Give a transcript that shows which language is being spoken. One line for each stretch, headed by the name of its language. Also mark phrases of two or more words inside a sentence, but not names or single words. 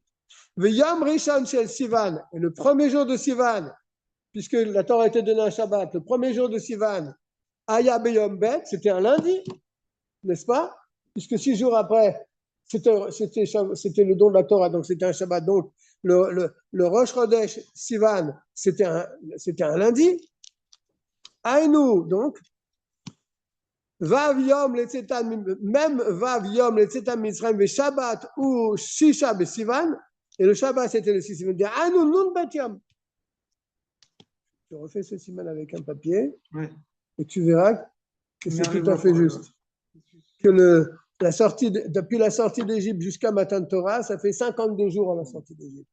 Hebrew: יום ראשון של סיון,
French: et le premier jour de Sivan, puisque la Torah a été donnée un Shabbat, le premier jour de Sivan,
Hebrew: היה ביום ב,
French: c'était un lundi, n'est-ce pas? Puisque 6 jours après, c'était le don de la Torah, donc c'était un Shabbat. Donc le Rosh Chodesh Sivan, c'était un lundi. Aïnou, donc,
Hebrew: ו יום ליציאת, même ו יום ליציאת מצרים, Shabbat ou ששה סיון,
French: et le Shabbat c'était le 6 Sivan.
Hebrew: הינו נב יום.
French: Tu refais ce siman avec un papier, Oui. et tu verras que c'est tout à fait juste. Que depuis la sortie d'Égypte jusqu'à
Hebrew: מתן תורה,
French: ça fait 52 jours à la sortie d'Égypte.